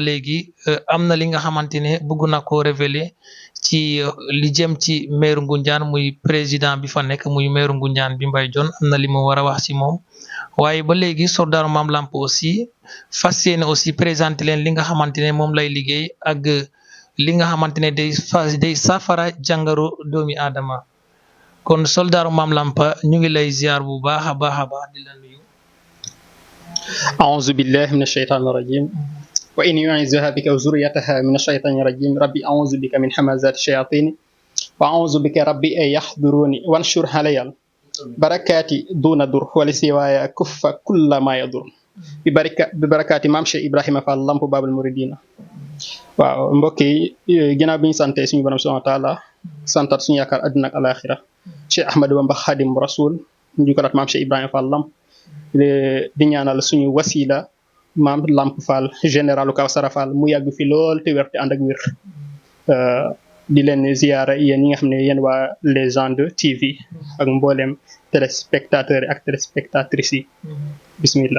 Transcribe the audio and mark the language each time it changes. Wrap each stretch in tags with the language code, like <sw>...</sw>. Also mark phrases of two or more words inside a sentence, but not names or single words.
<wo>léegi am na li nga xamante ne bëgg na ko révéler ci li jëm ci maire Ngoundiane muy président bi fa nekk muy maire Ngoundiane bi Mbaye Dione am na li mu war a wax ci moom waaye ba léegi soldaaru Maam Lamp aussi fas yéene aussi présenté leen li nga xamante ne moom lay liggéey ak li nga xamante ne day safara jàngaro doomi aadama kon soldaaru Maam Lamp ñu ngi lay ziar bu baax a baax di la nuyu.</wo> <ar>أعوذ بالله من الشيطان الرجيم وإني أعيذها بك وذريتها من الشيطان الرجيم ربي أعوذ بك من همزات الشياطين وأعوذ بك ربي أن يحضروني وانشر علي بركاتي دون در ولسواي كف كل ما يضر ببركات</ar> <wo>مام Cheikh Ibrahima Fall Lamp Babul Mouridina waaw mbokk yi ginnaaw bi ñu sante suñu borom</wo> <ar>سبحانه وتعالى</ar> <wo>santat suñu yaakaar àdduna ak alaxira Cheikh Ahmadou Bamba Khadim Rasoul ñu ko rat maam Cheikh Ibrahima Fall Lamp di ñaanal suñu wasila maam Lamp Fall généralu Kawsara Fall mu yàgg fi lool te wér te ànd ak wér di leen ziyaara yéen ñi nga xam ne yéen waa Légende TV ak mboolem téléspectateurs yi ak téléspectatrices yi bismillah.</wo>